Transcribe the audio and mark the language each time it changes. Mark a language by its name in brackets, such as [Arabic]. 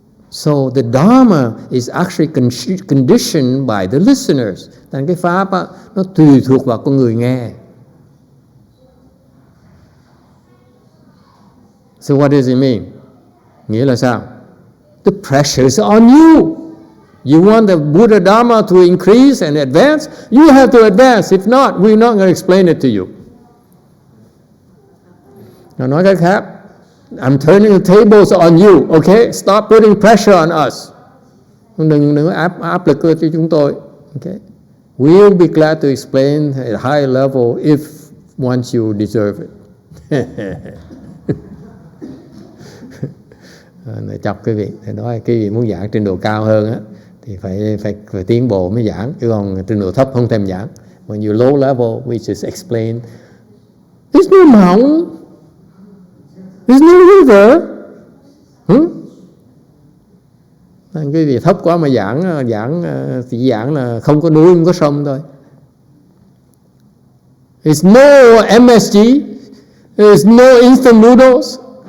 [English] So the Dharma is actually conditioned by the listeners. [Vietnamese] Thành cái Pháp á, nó tùy thuộc vào con người nghe. [English] So what does it mean? [Vietnamese] Nghĩa là sao? [English] The pressure is on you. You want the Buddha Dharma to increase and advance? You have to advance. If not, we're not going to explain it to you. [Vietnamese] Nói cách khác, [English] I'm turning the tables on you, okay? Stop putting pressure on us. [Vietnamese] Đừng áp lực cho chúng tôi, okay? [English] We'll be glad to explain at a higher level if once you deserve it. [Vietnamese] Để chọc quý vị, để nói quý vị muốn giảng trình độ cao hơn á, thì phải tiến bộ mới giảng, chứ còn trình độ thấp không thèm giảng. [English] When you're low level, we just explain. There's no mountain. There's no river. [Vietnamese] Quý vị thấp quá mà chỉ giảng là không có núi, không có sông thôi. [English] There's no MSG. There's no instant noodles.